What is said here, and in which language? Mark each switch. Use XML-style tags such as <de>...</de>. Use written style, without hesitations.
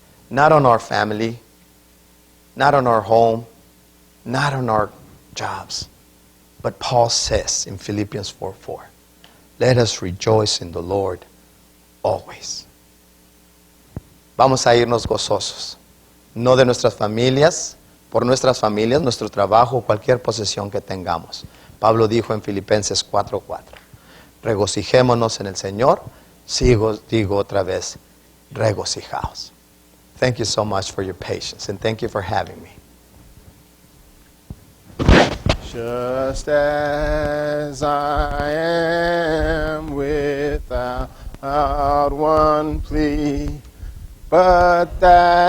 <en>Not on our family, not on our home, not on our jobs. But Paul says in Philippians 4:4, let us rejoice in the Lord always.</en> <es>Vamos a irnos gozosos, no de nuestras familias, por nuestras familias, nuestro trabajo, cualquier posesión que tengamos. Pablo dijo en Filipenses 4:4, regocijémonos en el Señor. Digo otra vez, regocijaos.</es> <en>Thank you so much for your patience, and thank you for having me. Just as I am without one plea, but that</en>